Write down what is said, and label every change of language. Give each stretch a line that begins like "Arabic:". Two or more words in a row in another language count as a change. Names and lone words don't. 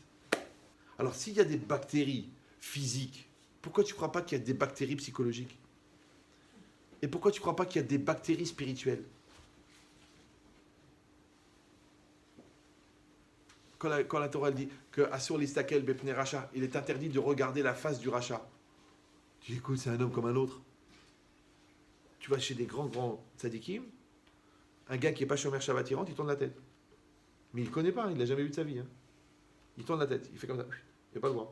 French: Alors s'il y a des bactéries physiques, pourquoi tu ne crois pas qu'il y a des bactéries psychologiques? Et pourquoi tu ne crois pas qu'il y a des bactéries spirituelles? Quand la Torah dit que
Hebrew: אסור להסתכל בפני רשע,
French: il est interdit de regarder la face du rachat. Tu dis, écoute, c'est un homme comme un autre. Tu vas chez des grands tzadikim, un gars qui n'est pas
Hebrew: שומר שבת,
French: il rentre, il tourne la tête. Mais il ne connaît pas, il ne l'a jamais vu de sa vie. Il tourne la tête, il fait comme ça. Il n'a pas le droit.